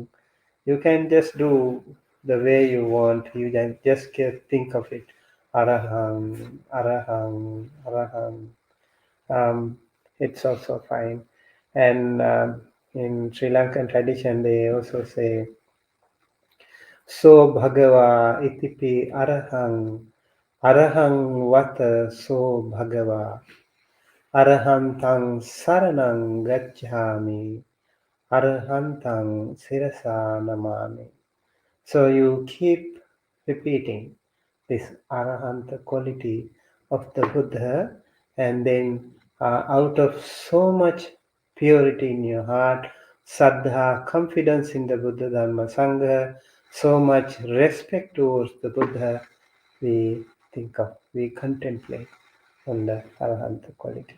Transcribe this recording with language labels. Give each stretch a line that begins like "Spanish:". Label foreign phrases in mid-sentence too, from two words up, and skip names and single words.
English: You can just do the way you want. You just think of it.
Pali: Arahang, Arahang, Arahang.
English: Um, it's also fine. And in Sri Lankan tradition, they also say,
Pali: So Bhagava itipi Arahang, Arahang vata so Bhagava, Arahantang saranang gacchami, Arahantang sirasa namami.
English: So you keep repeating this arahanta quality of the Buddha, and then out of so much purity in your heart, saddha, confidence in the Buddha Dhamma Sangha, so much respect towards the Buddha, we think of, we contemplate on the arahanta quality.